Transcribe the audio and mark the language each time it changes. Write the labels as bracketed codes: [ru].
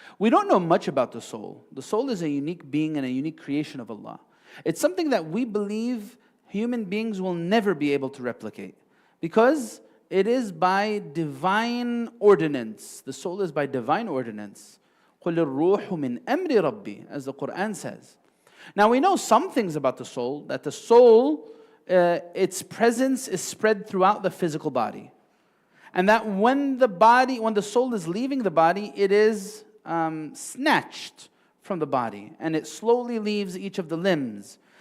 [en] We don't know much about the soul. The soul is a unique being and a unique creation of Allah. It's something that we believe human beings will never be able to replicate, because it is by divine ordinance. The soul is by divine ordinance. [ar] قُلِ الرُّوحُ مِنْ أَمْرِ رَبِّي, [en] as the Quran says. Now we know some things about the soul, that the soul, its presence is spread throughout the physical body. And that when the soul is leaving the body, it is snatched from the body, and it slowly leaves each of the limbs.